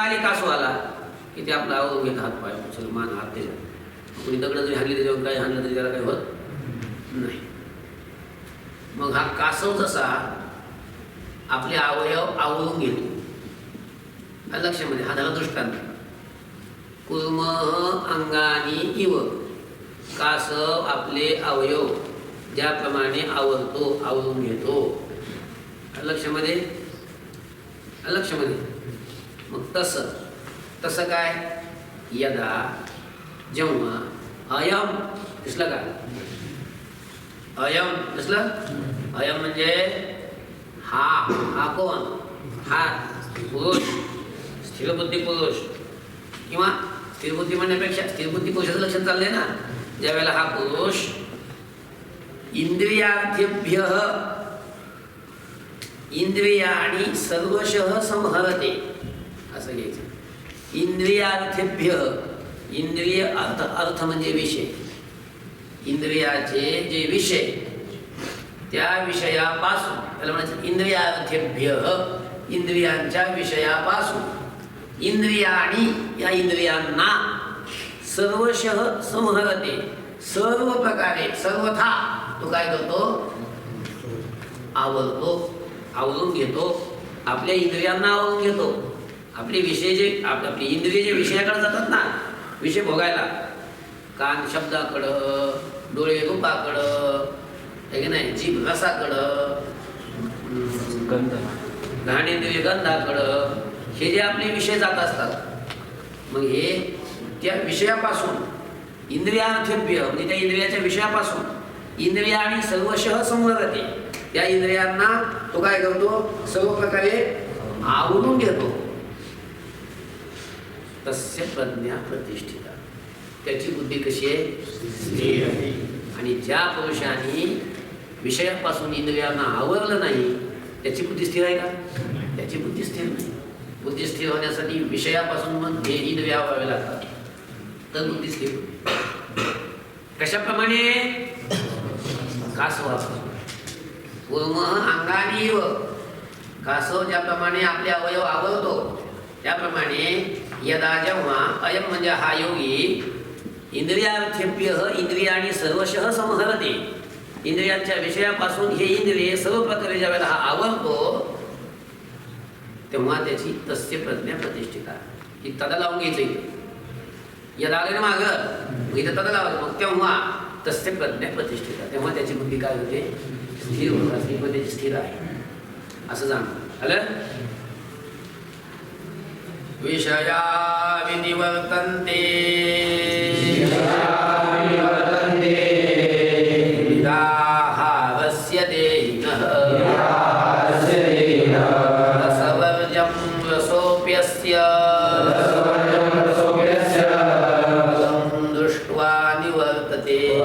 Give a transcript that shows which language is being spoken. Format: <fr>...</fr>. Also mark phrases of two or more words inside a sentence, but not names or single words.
<mr>आली कासवाला की ते आपला आवरून घेत हात पाय सगळं मान हात त्याच्यात कोणी दगड जरी हाणली त्याच्यावर काही हाणलं तरी त्याला काही होत नाही मग हा कासव जसा आपले अवयव आवरून घेतो लक्षामध्ये हा झाला दृष्टांत</mr> <sa>कूर्म अंगानी इव</sa> <mr>कासव आपले अवयव ज्याप्रमाणे आवरतो आवरून घेतो लक्षामध्ये मग तसं काय यदा जेव्हा अयम दिसलं का अयम दिसलं अयम म्हणजे हा कोण हा पुरुष स्थिरबुद्धी पुरुष किंवा स्थिरबुद्धी म्हणण्यापेक्षा स्थिरबुद्धी पुरुषाचं लक्षात चाललंय ना ज्या वेळेला हा पुरुष इंद्रियार्थेभ्य</mr> <sa>इंद्रियाणी सर्वशः संहरते</sa> <mr>असं घ्यायचं इंद्रियार्थेभ्य इंद्रिय अर्थ म्हणजे विषय इंद्रियाचे जे विषय त्या विषयापासून त्याला म्हणायचं इंद्रियार्थेभ्य इंद्रियांच्या विषयापासून इंद्रियाणी या इंद्रियांना</mr> <sa>सर्वशः संहरते</sa> <mr>सर्व प्रकारे सर्वथा तो काय करतो आवरून घेतो आपल्या इंद्रियांना आवरून घेतो आपले विषय जे आपले इंद्रिय जे विषयाकडे जातात ना विषय भोगायला कान शब्दाकडं डोळे रूपाकडं आहे की नाही जीभ रसाकडं घाणेंद्रिय गंधाकडं हे जे आपले विषय जात असतात मग हे त्या विषयापासून इंद्रियार्थेभ्य म्हणजे त्या इंद्रियाच्या विषयापासून</mr> <sa>इंद्रियाणी सर्वशः संहरते</sa> <mr>त्या इंद्रियांना तो काय करतो, सर्व प्रकारे आवरून घेतो.</mr> <sa>तस्य प्रज्ञा प्रतिष्ठिता,</sa> <mr>त्याची बुद्धी कशी आहे, स्थिर आहे. आणि ज्या पुरुषाने विषयापासून इंद्रियांना आवरलं नाही त्याची बुद्धी स्थिर आहे का, त्याची बुद्धी स्थिर नाही. बुद्धी स्थिर होण्यासाठी विषयापासून मग हे इंद्रिय आवरावे लागतात, तर बुद्धी स्थिर होते. कशाप्रमाणे, कासवापासून. अंगानीव, कासव ज्याप्रमाणे आपले अवयव आवरतो त्याप्रमाणे यदा जेव्हा अयम म्हणजे हा योगी</mr> <sa>इंद्रियार्थेभ्य इंद्रियाणी सर्वशः समहरते,</sa> <mr>इंद्रियांच्या विषयापासून हे इंद्रिय सर्व प्रकारे ज्या वेळेला हा आवरतो तेव्हा त्याची</mr> <sa>तस्य प्रज्ञा प्रतिष्ठिता.</sa> <mr>ही तदा लावून घ्यायचं, यदा आले ना मागं इथं तदा लावायचं, मग तेव्हा</mr> <sa>तस्य प्रज्ञा प्रतिष्ठिता,</sa> <mr>तेव्हा त्याची बुद्धी काय होते, स्थिर होते. पण त्याची स्थिर आहे असं जाणतं आलं.</mr> <sa>विषया विनिवर्तन्ते निराहारस्य देहिनः रसवर्जं रसोऽप्यस्य फलं दृष्ट्वा निवर्तते.</sa>